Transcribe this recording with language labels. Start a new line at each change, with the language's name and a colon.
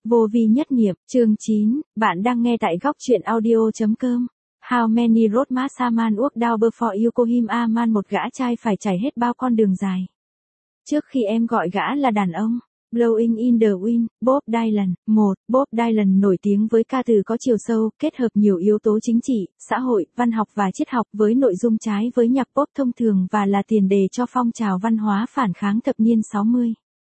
Vietnamese: Vô vi nhất nghiệp, chương 9, bạn đang nghe tại góc truyện audio.com.
English: How many roadmaps a man walk down before you call him a man?
Vietnamese: Một gã trai phải trải hết bao con đường dài trước khi em gọi gã là đàn ông. Blowing in the wind, Bob Dylan. 1. Bob Dylan nổi tiếng với ca từ có chiều sâu, kết hợp nhiều yếu tố chính trị, xã hội, văn học và triết học với nội dung trái với nhạc pop thông thường và là tiền đề cho phong trào văn hóa phản kháng thập niên 60.